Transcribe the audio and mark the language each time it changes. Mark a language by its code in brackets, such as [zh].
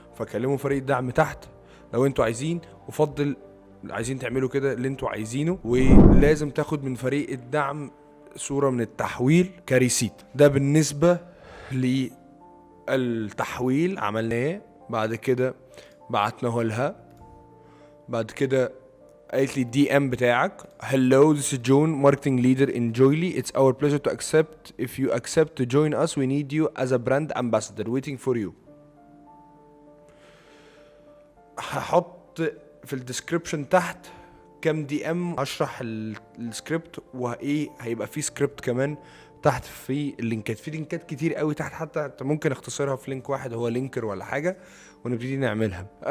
[ar] فكلموا فريق الدعم تحت لو انتوا عايزين. وفضل عايزين تعملوا كده اللي انتوا عايزينه. ولازم تاخد من فريق الدعم صورة من التحويل كريسيت. ده بالنسبة للتحويل عملناه. بعد كده بعتناه لها. بعد كده قالت لي الدي ام بتاعك: [en] Hello, this is John, marketing leader in Joyly. It's our pleasure to accept. If you accept to join us, we need you as a brand ambassador. Waiting for you. [ar] هحط في الديسكريبشن تحت كام دي ام، هشرح السكريبت وايه. هيبقى فيه سكريبت كمان تحت في اللينكات. في لينكات كتير قوي تحت، حتى انت ممكن اختصرها في لينك واحد هو لينكر ولا حاجه، ونبتدي نعملها.